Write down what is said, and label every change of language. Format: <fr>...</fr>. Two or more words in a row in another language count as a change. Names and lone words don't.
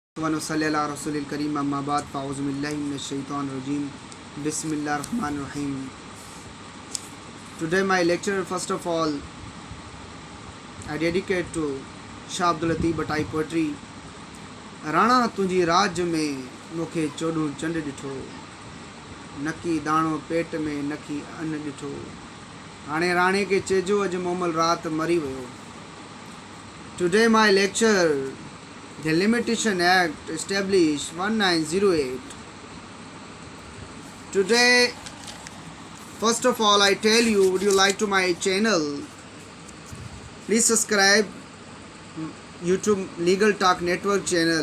<ar>ونصلی علی رسول الکریم اما بعد فاعوذ باللہ من الشیطان الرجیم بسم اللہ الرحمن الرحیم.</ar> <en>Today my lecture, first of all, I dedicate to Shah Abdul Latif Bhatta'i poetry.</en> <sd>राणा तुंहिंजी राज में मूंखे चोॾहं चंड ॾिठो, नकी दाणो पेट में नकी अन्न ॾिठो. हाणे राणे खे चइजो अॼु मोमल रात मरी वियो.</sd> <en>Today my lecture, the Limitation Act established 1908. Today, first of all, I tell you, would you like to my channel? Please subscribe YouTube Legal Talk Network channel.</en>